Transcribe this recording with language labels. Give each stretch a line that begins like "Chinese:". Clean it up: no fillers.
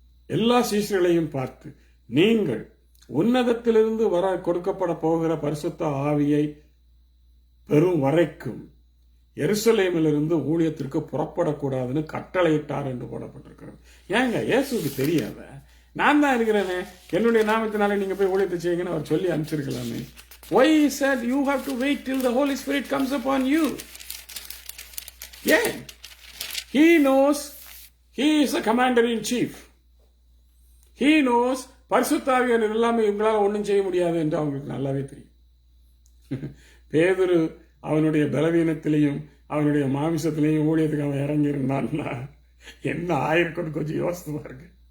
Tamil: எல்லா சீஷர்களையும் பார்த்து, நீங்கள் உன்னதத்திலிருந்து வர கொடுக்கப்பட போகிற பரிசுத்த ஆவியை பெறும் வரைக்கும் எருசலேமிலிருந்து ஊழியத்திற்கு புறப்படக்கூடாதுன்னு கட்டளையிட்டார் என்று போடப்பட்டிருக்கிறது. ஏங்க இயேசுக்கு தெரியாத? நான் தான் இருக்கிறேனே, என்னுடைய நாமத்தினாலே நீங்க போய் ஊழியத்தை செய்யுங்கன்னு அவர் சொல்லி அனுப்பிச்சிருக்கலாமே.
English: Why he said you have to wait till the Holy Spirit comes upon you? Yeah, he knows he is a commander in chief. He knows
Tamil: பரிசுத்த ஆவியானவர் எல்லாமே இவங்களால ஒன்றும் செய்ய முடியாது என்று அவங்களுக்கு நல்லாவே தெரியும். பேதுரு அவனுடைய பலவீனத்திலையும் அவனுடைய மாமிசத்திலையும் ஊழியத்துக்கு அவன் இறங்கி இருந்தான்னா என்ன ஆயிருக்குன்னு கொஞ்சம் யோசித்து பாருங்க.